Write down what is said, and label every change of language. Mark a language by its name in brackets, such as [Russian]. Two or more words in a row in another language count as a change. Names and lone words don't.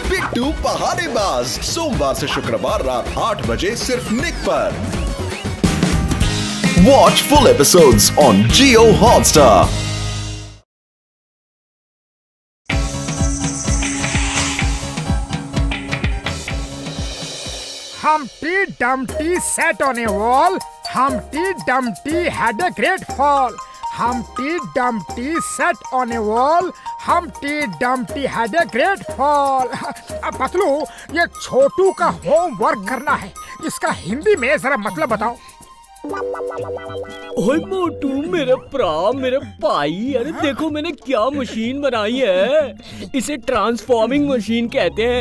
[Hindi] मोटू पहाड़ीबाज सोमवार से शुक्रवार रात 8 बजे सिर्फ निक पर। [English] Watch full episodes on Jio Hotstar. Humpty Dumpty sat on a wall. Humpty Dumpty had a great fall. Humpty Dumpty sat on a wall. Humpty Dumpty had a great fall. [Hindi] अब पतलू, ये छोटू का होमवर्क करना है। इसका हिंदी में जरा मतलब बताओ। ओए मोटू, मेरा मेरा भाई, अरे देखो मैंने क्या मशीन बनाई है। इसे ट्रांसफॉर्मिंग मशीन कहते हैं।